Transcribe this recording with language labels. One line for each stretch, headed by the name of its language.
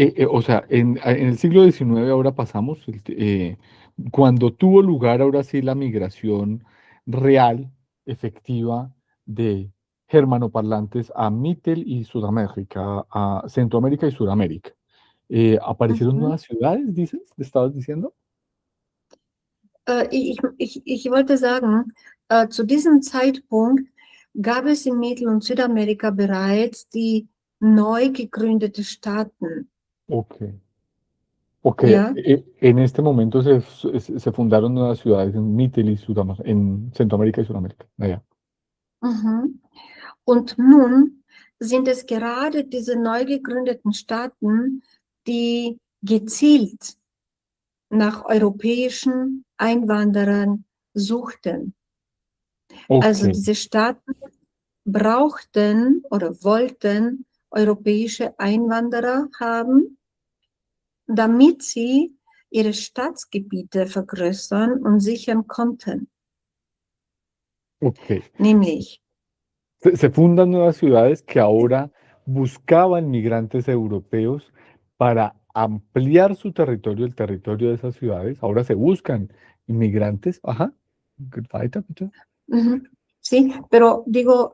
Spanish: o sea, en el siglo XIX ahora pasamos, cuando tuvo lugar ahora sí la migración real, efectiva, de germanoparlantes a Mittel y Sudamérica, a Centroamérica y Sudamérica. ¿Aparecieron Mhm. nuevas ciudades, dices? ¿Estabas diciendo?
German: Ich wollte sagen, zu diesem Zeitpunkt gab es in Mittel- und Südamerika bereits die neu gegründete Staaten. Ok. Ok, Ja.
Spanish: en este momento se fundaron nuevas ciudades en Mittel y Sudamérica, en Centroamérica y Sudamérica. Allá. Mhm.
German: Und nun sind es gerade diese neu gegründeten Staaten, die gezielt nach europäischen Einwanderern suchten. Ok, Also diese Staaten brauchten oder wollten europäische Einwanderer haben, damit sie ihre Staatsgebiete vergrößern und sichern konnten. ok. Nämlich,
Spanish: Se fundan nuevas ciudades que ahora buscaban migrantes europeos para ampliar su territorio, el territorio de esas ciudades. Ahora se buscan inmigrantes.
German: Ajá. Weiter, bitte.
Spanish: sí, pero digo